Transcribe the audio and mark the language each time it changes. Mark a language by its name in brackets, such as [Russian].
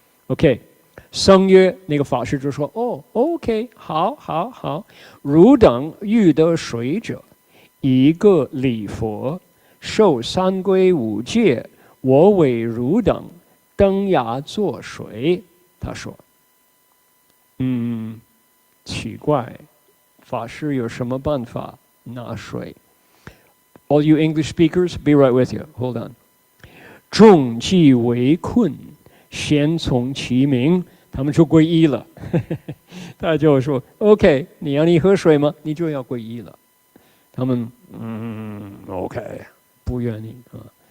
[Chinese] OK， 僧曰，那个法师就说，OK， 好，汝等欲得水者，一个礼佛，受三皈五戒，我为汝等登崖作水。他说，奇怪，法师有什么办法拿水？ [English] All you English speakers, be right with you. Hold on. [Chinese] 众既围困，先从其名，他们就皈依了。他就说 ：“OK， 你要你喝水吗？你就要皈依了。” 他们OK， 不愿意啊。